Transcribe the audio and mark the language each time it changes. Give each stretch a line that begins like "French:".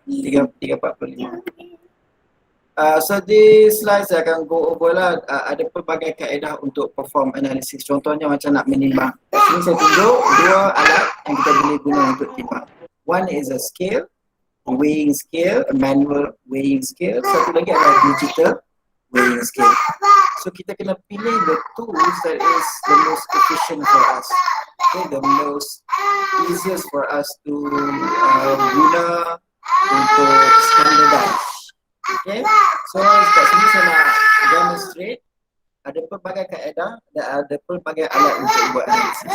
English: 3:45. So this slide
Malay: saya akan
English: go over lah.
Malay: Ada pelbagai kaedah untuk perform analysis. Contohnya macam nak menimbang. Sini saya tunjuk dua alat yang kita boleh guna untuk timbang.
English: One is a scale, a weighing scale, a manual weighing scale.
Malay: Satu lagi adalah digital weighing scale.
English: So
Malay: kita kena pilih
English: the tools that is the most efficient for us. Okay, the most easiest for us to
Malay: guna untuk
English: standardize.
Malay: Okay, so kat sini saya nak demonstrate ada pelbagai kaedah dan ada pelbagai alat untuk buat analisis.